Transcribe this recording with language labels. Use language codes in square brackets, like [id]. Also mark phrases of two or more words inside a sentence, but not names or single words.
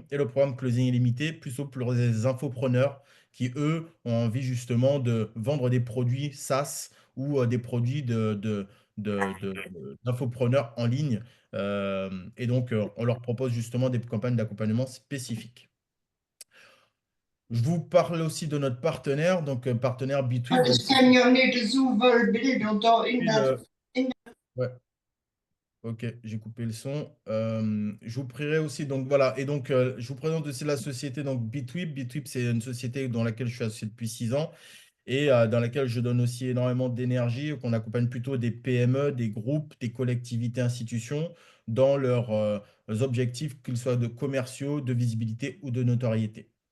[fr] Et le programme Closing Illimité, plutôt pour les infopreneurs qui, eux, ont envie justement de vendre des produits SaaS ou des produits d'infopreneurs en ligne et donc, on leur propose justement des campagnes d'accompagnement spécifiques. Je vous parle aussi de notre partenaire, donc partenaire B2B. Donc, [nl] Dus kan je niet zoveel bilden daar in [fr] depuis [nl] dat. [fr] ouais, ok, j'ai coupé le son. Je vous prierai aussi, donc voilà, et donc je vous présente aussi la société donc Bitwip. Bitwip, c'est une société dans laquelle je suis associé depuis 6 ans et dans laquelle je donne aussi énormément d'énergie, qu'on accompagne plutôt des PME, des groupes, des collectivités, institutions dans leurs objectifs, qu'ils soient de commerciaux, de visibilité ou de notoriété.